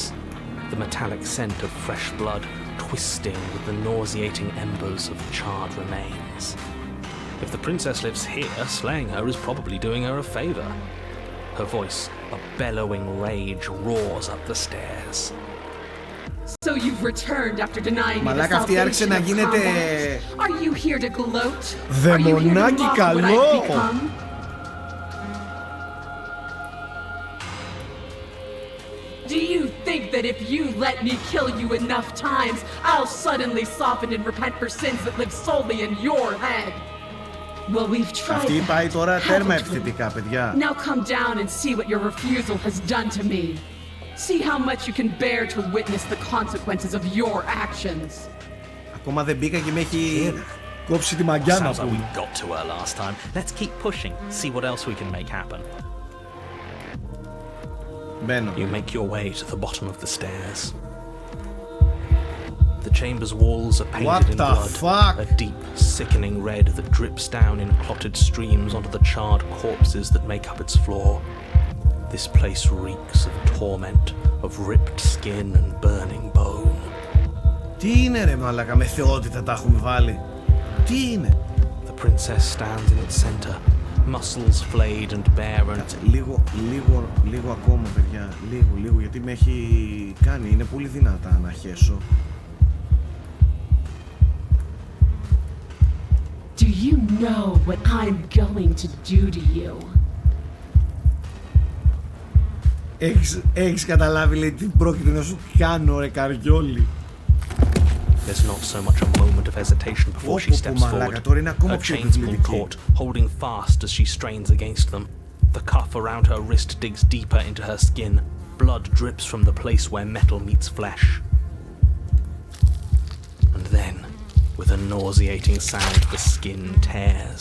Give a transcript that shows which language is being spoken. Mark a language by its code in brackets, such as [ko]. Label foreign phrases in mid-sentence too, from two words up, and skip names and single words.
[en] The metallic scent of fresh blood twisting with the nauseating embers of charred remains. If the princess lives here, slaying her is probably doing her a favor. Her voice, a bellowing rage, roars up the stairs. So you've returned after denying me the [el] Μαλάκα, αυτή άρχισε να [en] salvation of [el] γίνεται [en] combat. Are you here to gloat? [el] δαιμονάκι καλό. [en] Do you think that if you let me kill you enough times, I'll suddenly soften and repent for sins that live solely in your head? Well, we've tried. [el] Αυτή πάει τώρα τέρμα επιθετικά, παιδιά. [en] Now come down and see what your refusal has done to me. See how much you can bear to witness the consequences of your actions. [el] Ακόμα δεν μπήκα και με έχει κόψει τη μαγιά να [en] Sounds like [el] πούμε. [en] we got to her last time. Let's keep pushing, see what else we can make happen. [el] Μπαίνω. [en] You make your way to the bottom of the stairs. The chamber's walls are painted in blood, fuck? a deep, sickening red that drips down in clotted streams onto the charred corpses that make up its floor. This place reeks of torment, of ripped skin and burning bone. [el] Τι είναι ρε μαλάκα, με θεότητα τα έχουμε βάλει. Τι είναι? [en] The princess stands in its center, muscles flayed and bare and... [el] Λίγο ακόμα, παιδιά. Λίγο, γιατί με έχει κάνει. Είναι πολύ δυνατά να χέσω. [en] Do you know what I'm going to do to you? [el] Έχεις καταλάβει, λέει, τι πρόκειται να σου κάνω, ρε καριόλι. [en] There's not so much a moment of hesitation before she steps forward. Her chains pull taut, holding fast as she strains against them. The cuff around her wrist digs deeper into her skin. Blood drips from the place where metal meets flesh. And then, with a nauseating sound, the skin tears.